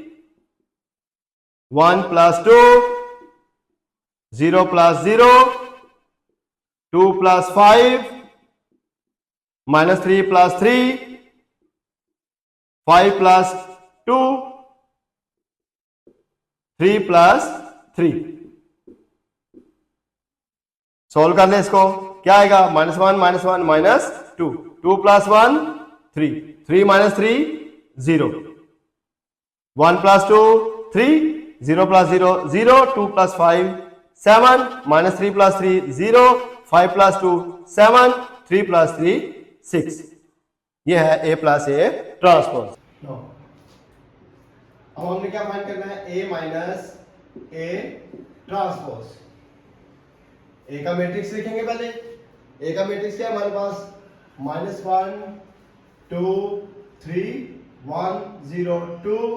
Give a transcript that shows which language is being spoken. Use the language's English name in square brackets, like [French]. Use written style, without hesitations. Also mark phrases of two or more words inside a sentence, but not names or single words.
[English] 1 plus 2 0 plus 0 2 plus 5 -3 plus 3 5 plus 2 3 plus 3 [Hindi] सोल्व कर ले इसको क्या आएगा -1 -1 -2 [English] 2 plus 1 3 3 minus 3 0 1 plus 2 3 0 plus 0 0 2 plus 5 7 minus 3 plus 3 0 5 plus 2 7 3 plus 3 6 [Hindi] ये है [English] a plus a transpose. [Hindi] अब हमने क्या फाइंड करना है [English] a minus a transpose. [Hindi] a का मैट्रिक्स लिखेंगे पहले a का मैट्रिक्स क्या है हमारे पास -1 2 3 1 0 2